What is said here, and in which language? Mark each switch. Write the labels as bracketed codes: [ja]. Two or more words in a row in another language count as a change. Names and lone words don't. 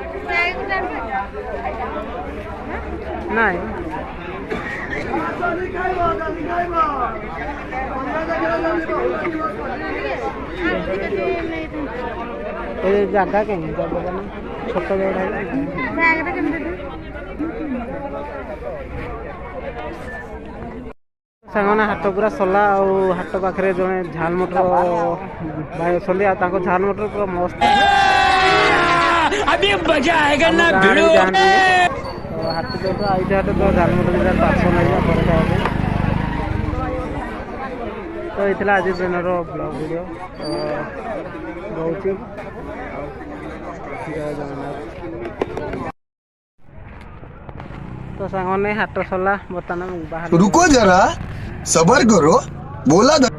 [or] ନାଇଁ ଏ ଜାଗା କେମିତି ଜାଗା ଛୋଟ ଜାଗା ସାଙ୍ଗମାନେ ହାଟ ପୁରା ସରିଲା ଆଉ ହାଟ ପାଖରେ ଜଣେ ଝାଲ ମଟର ଭାଇ ଅଛନ୍ତି ଆଉ ତାଙ୍କ ଝାଲ ମଟର ପୁରା ମସ୍ତ [hi] अभी मजा आएगा ना भिड़ो [or] ହାଟ ଯେହେତୁ ଆଇଟି ହାଟ ତ ଝାଲ ମଟର ଦୁଇଟା ପାର୍ସଲ ଲାଗିବା ପରେ ଖାଇବା ପାଇଁ ତ ହେଇଥିଲା ଆଜି ଦିନର [en] blog video [or] ରହୁଛି ଜୟ ଜଗନ୍ନାଥ। ତ ସାଙ୍ଗମାନେ ହାଟ ସରିଲା ବର୍ତ୍ତମାନ ବାହାର [hi] रुको जरा सबर करो बोला ध-